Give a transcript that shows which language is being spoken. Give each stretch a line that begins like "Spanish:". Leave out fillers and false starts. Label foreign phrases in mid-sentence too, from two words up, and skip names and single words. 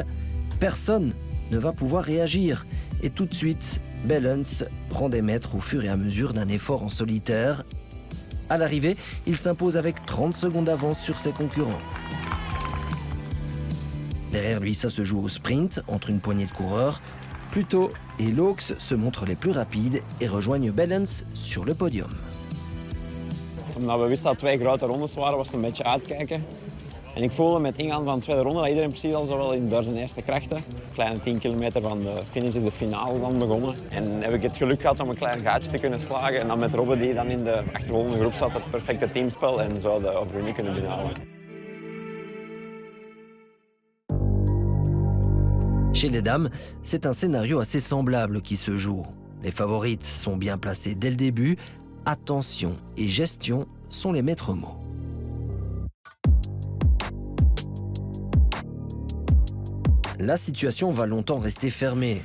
French: Personne ne va pouvoir réagir. Et tout de suite, Bellens prend des mètres au fur et à mesure d'un effort en solitaire. À l'arrivée, il s'impose avec 30 secondes d'avance sur ses concurrents. Derrière lui, ça se joue au sprint entre une poignée de coureurs. Pluto et Laux se montrent les plus rapides et rejoignent Bellens sur le podium.
Dutch: Omdat we wisten dat 2 grote rondes waren, was het een beetje uitkijken. En ik voelde met ingaan van de tweede ronde dat iedereen precies al zo wel door zijn eerste krachten. Kleine 10 kilometer van de finish is de finale dan begonnen. En heb ik het geluk gehad om een klein gaatje te kunnen slagen. En dan met Robbe die dan in de achtervolgende groep zat, het perfecte teamspel en zo de overwinning kunnen binnenhalen.
French: Chez les dames, c'est un scénario assez semblable qui se joue. Les favorites sont bien placées dès le début. Attention et gestion sont les maîtres mots. La situation va longtemps rester fermée.